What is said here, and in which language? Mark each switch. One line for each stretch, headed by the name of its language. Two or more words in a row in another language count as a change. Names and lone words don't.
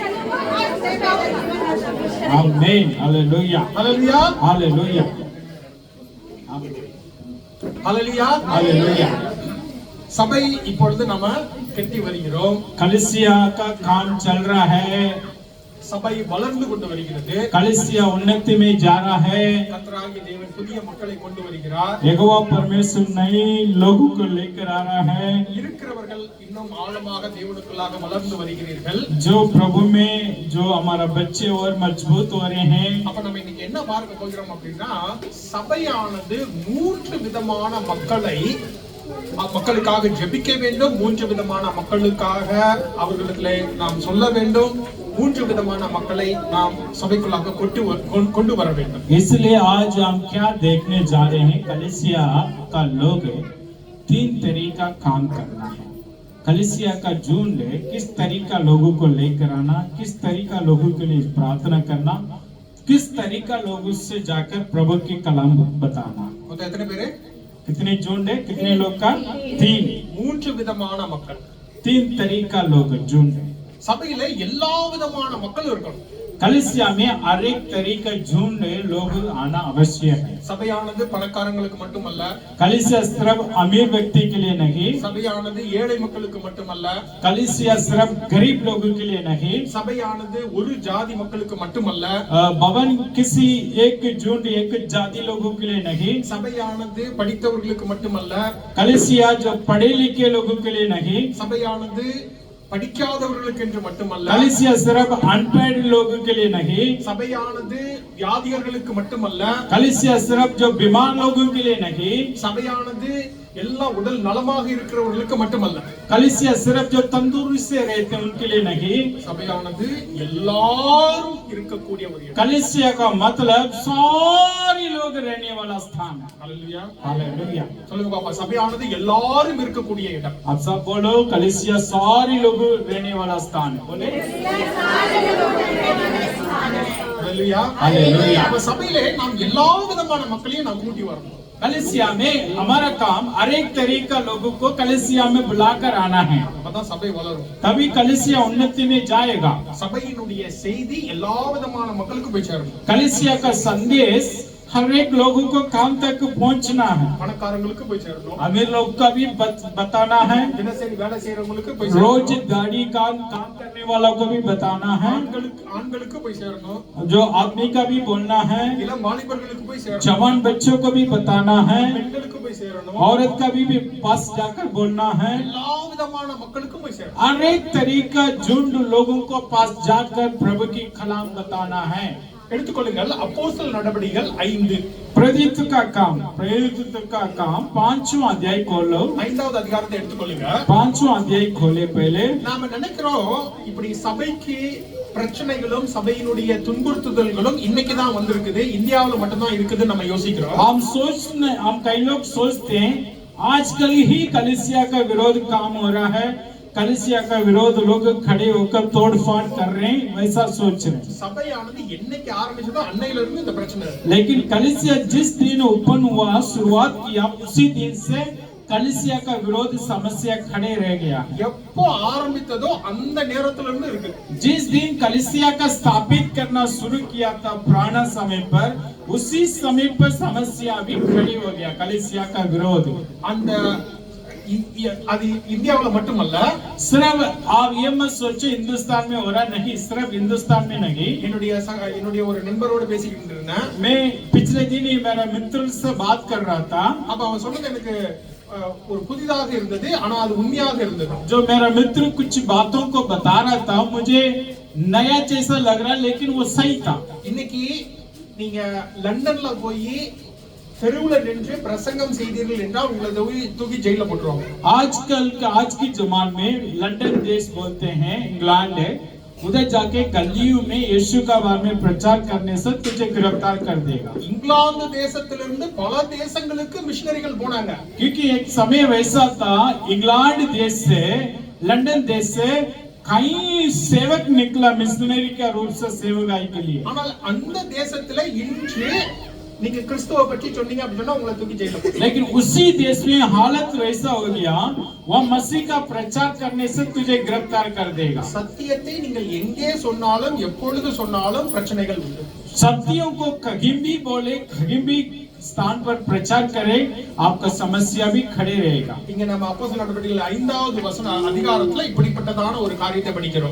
Tamil: Amen. Hallelujah. Hallelujah. Hallelujah. Hallelujah. Hallelujah. சபை இப்பொழுது நம்ம கட்டி வருகிறோம்.
Hindi: कलीसिया का काम चल रहा है.
Tamil: சபை வளர்ந்து கொண்டு வருகிறது.
Hindi: कलीसिया उन्नति में जा रहा है.
Tamil: கர்த்தராகிய தேவன் புதிய மக்களை கொண்டு வருகிறார்.
Hindi: यहोवा परमेश्वर नए लोगों को लेकर आ रहा है.
Tamil: இருக்கிறவர்கள் இன்னும் ஆழமாக தேவனுக்குள்ளாக வளர்ந்து வருகிறீர்கள்.
Hindi: जो प्रभु में जो हमारा बच्चे और मजबूत हो रहे हैं.
Tamil: அப்ப நம்ம இன்னைக்கு என்ன பார்க்க போகிறோம் அப்படின்னா, சபையானது மூன்று விதமான மக்களுக்காக ஜெபிக்க வேண்டும். மூன்று விதமான மக்களுக்காக அவர்களுக்கு நாம் சொல்ல வேண்டும். மூன்று விதமான மக்களை நாம் சபைக்குள்ளாக கொண்டு வர வேண்டும்.
Hindi: इसलिए आज हम क्या देखने जा रहे हैं, कलीसिया का लोग तीन तरीका काम करना है. कलीसिया का झुंड किस तरीका लोगों को लेकर आना, किस तरीका लोगों के लिए प्रार्थना करना, किस तरीका लोगों से जाकर प्रभु की कलाम बताना. तो इतने पेरे कितने झुंड है, कितने लोग का? तीन.
Tamil: மூன்று விதமான மக்கள்,
Hindi: तीन तरीका लोग झुंड.
Tamil: சபையில எல்லா விதமான மக்களும் இருக்கணும்.
Hindi: कलीसिया में हर एक तरीका झुंड लोग आना आवश्यक है.
Tamil: சபையானது பணக்காரங்களுக்கு மட்டுமல்ல,
Hindi: कलीसिया सिर्फ अमीर व्यक्ति के लिए नहीं,
Tamil: சபையானது ஏழை மக்களுக்கு மட்டுமல்ல,
Hindi: कलीसिया सिर्फ गरीब लोगों के लिए नहीं,
Tamil: சபையானது ஒரு ஜாதி மக்களுக்கு மட்டுமல்ல,
Hindi: भवन किसी एक झुंड एक जाति लोगों के लिए नहीं,
Tamil: சபையானது படித்தவர்களுக்கு மட்டுமல்ல,
Hindi: कलीसिया जो पढ़े लिखे लोगों के लिए नहीं,
Tamil: சபையானது படிக்காதவர்களுக்கு என்று மட்டுமல்ல,
Hindi: कलीसिया सिर्फ अनपढ़ लोगों के लिए नहीं,
Tamil: சபையானது வியாதியர்களுக்கு மட்டுமல்ல,
Hindi: कलीसिया सिर्फ जो बीमार लोगों के लिए नहीं,
Tamil: சபையானது எல்லா உடல் நலமாக இருக்கிறவர்களுக்கு மட்டுமல்ல,
Hindi: कलीसिया सिर्फ जो तंदुरुस्त से रहते हैं उनके लिए नहीं,
Tamil: சபையானது எல்லாரும் இருக்கக்கூடிய ஒரு இடம்.
Hindi: कलीसिया का मतलब सारे लोग रहने वाला स्थान है.
Tamil: ஹல்லேலூயா.
Hindi: हालेलुया.
Tamil: சொல்லுங்க பாப்பா, சபையானது எல்லாரும் இருக்கக்கூடிய இடம்.
Hindi: आप सब बोलो, कलीसिया सारे लोग रहने वाला स्थान है. बोले
Tamil: ஹல்லேலூயா.
Hindi: हालेलुया.
Tamil: அப்ப சபையிலே நாம் எல்லா விதமான மக்களையும் நாம் கூட்டி வரணும்.
Hindi: कलीसिया में हमारा काम हर एक तरीका लोगों को कलीसिया में बुलाकर आना है.
Tamil: அப்பதான் சபை வளரும்.
Hindi: तभी कलीसिया उन्नति में जाएगा.
Tamil: சபையினுடைய செய்தி எல்லா விதமான மக்களுக்கு போய் சேரணும்.
Hindi: कलीसिया का संदेश हर एक लोगों को काम तक पहुंचना है.
Tamil: பணக்காரங்களுக்கு போய் சேரணும்.
Hindi: अमीर लोग का भी बताना है.
Tamil: தினசரி வேலை செய்யறவங்களுக்கு போய் சேரணும்.
Hindi: रोज गाड़ी काम करने वालों को भी बताना है.
Tamil: ஆண்களுக்கு போய் சேரணும்.
Hindi: जो आदमी का भी बोलना है.
Tamil: இளம் வாலிபர்களுக்கு போய் சேரணும்.
Hindi: जवान बच्चों को भी बताना है.
Tamil: பெண்களுக்கு போய் சேரணும்.
Hindi: औरत का भी पास जाकर बोलना है.
Tamil: எல்லா விதமான மக்களுக்கும் போய் சேரணும்.
Hindi: हर एक तरीका झुंड लोगों को पास जाकर प्रभु की कलाम बताना है.
Tamil: எடுத்துக்கொள்ளுங்கள் அப்போஸ்தலர் நடபடிகள் 5.
Hindi: प्रेरित का काम 5वां अध्याय खोलो.
Tamil: 5வது அதிகாரத்தை எடுத்துக்கொள்ளுங்க.
Hindi: 5वां अध्याय खोले पहले.
Tamil: நாம நினைக்கிறோம் இப்படி சபைக்கு பிரச்சனைகளும் சபையினுடைய துன்புறுத்துதல்களும் இன்னைக்கு தான் வந்திருக்குது, இந்தியாவுல மட்டும் தான் இருக்குது நம்ம யோசிக்கிறோம்.
Hindi: हम कई लोग सोचते हैं आजकल ही कलीसिया का विरोध काम हो रहा है, कलीसिया का विरोध लोग खड़े होकर तोड़फाड़ कर रहे हैं, वैसा सोच रहे हैं.
Tamil: சபையானது என்னைக்கு ஆரம்பிச்சதோ அன்னையில இருந்து இந்த பிரச்சனை இருக்கு.
Hindi: लेकिन कलीसिया जिस दिन ओपन हुआ, शुरुआत किया, उसी दिन से कलीसिया का विरोध समस्या खड़े रह गया.
Tamil: எப்போ ஆரம்பித்ததோ அந்த நேரத்துல இருந்து இருக்கு.
Hindi: जिस दिन कलीसिया का स्थापित करना शुरू किया था पुराना समय पर, उसी समय पर समस्या भी खड़ी हो गया. कलीसिया का विरोध
Tamil: அந்த அது இந்தியாவுல மட்டுமல்ல,
Hindi: सिर्फ आप ये मत सोचो हिंदुस्तान में हो रहा, नहीं, सिर्फ हिंदुस्तान में नहीं.
Tamil: என்னுடைய ஒரு நண்பரோட பேசிக்கிட்டு இருந்தேன்.
Hindi: मैं पिछले दिन ही मेरा मित्र से बात कर रहा था.
Tamil: அப்ப அவன் சொன்னது எனக்கு ஒரு புதிதாக இருந்தது, ஆனா அது உண்மையாக இருந்தது.
Hindi: जो मेरा मित्र कुछ बातों को बता रहा था, मुझे नया जैसा लग रहा, लेकिन वो सही था.
Tamil: இன்னைக்கு நீங்க லண்டன்ல போய் தெருவுல நின்று பிரசங்கம் செய்தீர்கள் என்றால் உங்களை தூக்கி ஜெயில போட்டுருவாங்க.
Hindi: आज की जमाने में लंदन देश बोलते हैं, इंग्लैंड है, उधर जाके गलियों में यीशु का बारे में प्रचार करने से तुझे गिरफ्तार कर देगा.
Tamil: இங்கிலாந்து தேசத்திலிருந்து பல தேசங்களுக்கு மிஷனரிகள் போனாங்க.
Hindi: क्योंकि एक समय वैसा था, इंग्लैंड देश से, लंदन देश से कई सेवक निकला मिशनरी का रूप से सेवकाई के लिए.
Tamil: ஆனால் அந்த தேசத்துல இன்று நீங்க கிறிஸ்துவை பற்றி சொன்னீங்க அப்படி சொன்னா உங்களை தூக்கி ஜெயில போடுவாங்க.
Hindi: लेकिन उसी देश में हालत वैसा हो गया, वह मसीह का प्रचार करने से तुझे गिरफ्तार कर देगा।
Tamil: சத்தியத்தை நீங்கள் எங்கே சொன்னாலும் எப்பொழுது சொன்னாலும் பிரச்சனைகள் உண்டு.
Hindi: सत्यों को कहीं भी बोले, कहीं भी स्थान पर प्रचार करे, आपका समस्या भी खड़े रहेगा।
Tamil: இங்க நம்ம அப்போஸ்தலர் நடவடிக்கைகள் 5வது வசன அதிகாரத்துல இப்படிப்பட்டதான ஒரு காரியத்தை படிக்கிறோம்.